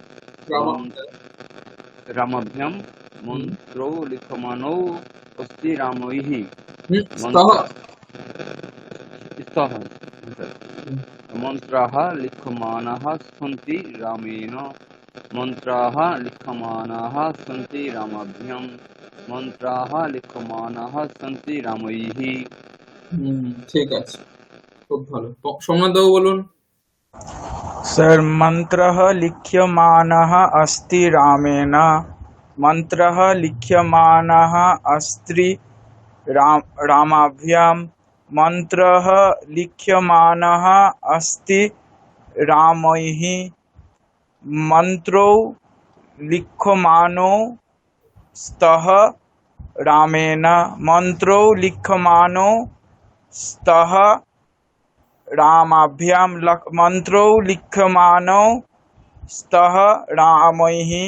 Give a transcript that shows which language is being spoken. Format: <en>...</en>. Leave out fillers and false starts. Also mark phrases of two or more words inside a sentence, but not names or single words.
<sa>রামাভ্যাম, মন্ত্রৌ লিখ্যমানৌ অস্তি রামৈঃ, স্তः মন্ত্রাः লিখ্যমানাः সन्ति রামেণ, মন্ত্রাः লিখ্যমানাः সन्ति রামাভ্যাম, মন্ত্রাः লিখ্যমানাः সन्ति রামৈঃ।</sa> <bn>ঠিক আছে, খুব ভালো। সোমনাথ বাবু বলুন।</bn> <sa>सर मंत्रः लिख्यमानः अस्ति रामेण, मंत्रः लिख्यमानः अस्ति रामाभ्यां, मंत्रः लिख्यमानः अस्ति रामैः, मंत्रौ लिख्यमानौ स्तः रामेण, मंत्रौ लिख्यमानौ स्तः रामाभ्यां, मंत्रौ लिख्यमानौ स्तः रामैः,</sa>